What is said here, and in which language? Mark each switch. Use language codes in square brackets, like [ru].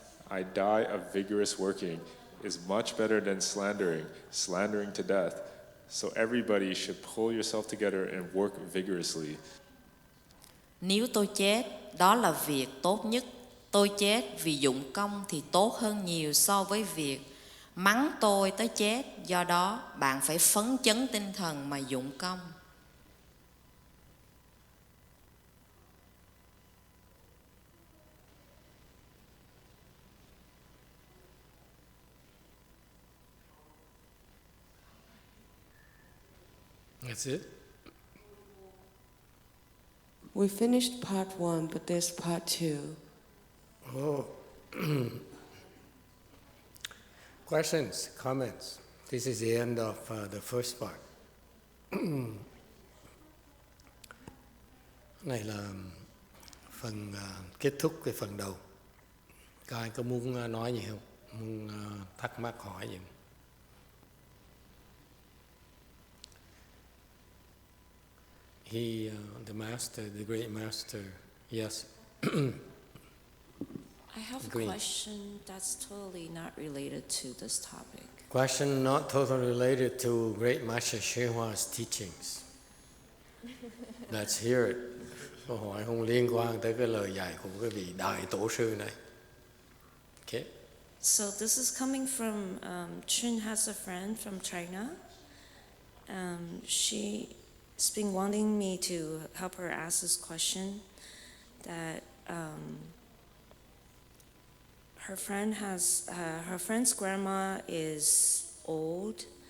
[en] I die of vigorous working is much better than slandering to death. So everybody should pull yourself together and work vigorously. [vi] Nếu tôi chết, đó là việc tốt nhất. Tôi chết vì dụng công thì tốt hơn nhiều so với việc mắng tôi tới chết. Do đó, bạn phải phấn chấn tinh thần mà dụng công. [en] That's it. We finished part 1, but there's part 2. Oh. Questions, comments? This is the end of the first part. [vi] Này là phần kết thúc cái phần đầu. Có ai có muốn nói gì không? Muốn thắc mắc hỏi gì không? [en] The master, the great master, yes. I have a question that's totally not related to this topic. Question not totally related to great Master YongHua's teachings. Let's hear it. [vi] Câu hỏi không liên quan tới cái lời dạy của cái vị đại tổ sư này. [en] Okay. So this is coming from Chun has a friend from China. She's been wanting me to help her ask this question. That her friend's grandma is old,